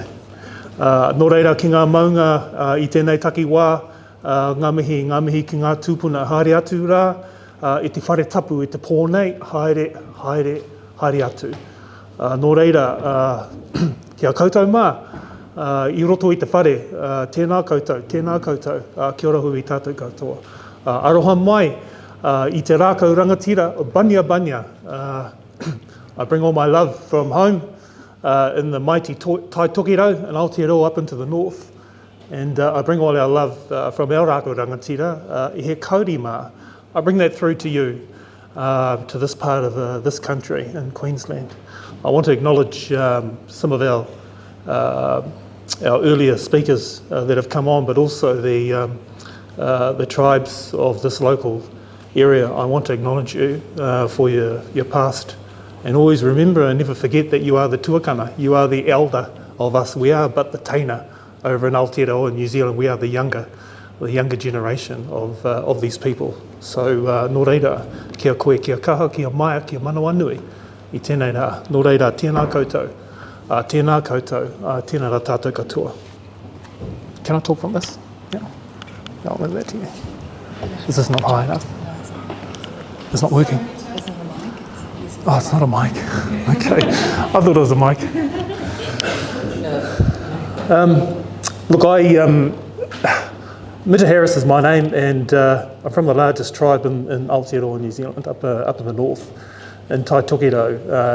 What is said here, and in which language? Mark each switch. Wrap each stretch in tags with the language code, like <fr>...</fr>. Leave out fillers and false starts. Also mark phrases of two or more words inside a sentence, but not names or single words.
<mi>Nō reira ki ngā maunga I tēnei taki wā, ngā mihi ki ngā tūpuna haere atu rā, I te whare tapu I te pōnei, haere atu. Nō reira, kia koutou mā, I roto I te whare, tēnā koutou, kia ora hui tātou katoa. Aroha mai, I te rākau rangatira, Bunya.</mi> <en>I bring all my love from home in the mighty Tai Tokiro and Aotearoa up into the north. And I bring all our love from our</en> <mi>rākau rangatira, I he Kauri mā.</mi> <en>I bring that through to you, to this part of this country in Queensland. I want to acknowledge some of our earlier speakers that have come on, but also the tribes of this local area. I want to acknowledge you for your past, and always remember and never forget that you are the tuakana, you are the elder of us. We are but the teina over in Aotearoa, New Zealand. We are the younger generation of these people.</en> <mi>So nō reira, kia koe, kia kaha, kia maia, kia manawa nui, I tēnei rā. Nō reira, tēnā koutou, tēnā rā tātou katoa.</mi> <en>Can I talk from this? Yeah. I'll leave that to you. Is this not high enough? It's not working. It's not a mic. Oh, it's not a mic. Okay. I thought it was a mic. Look, Mita Harris is my name, and I'm from the largest tribe in Aotearoa, New Zealand, up in the north, in Tai Tokiro.</en>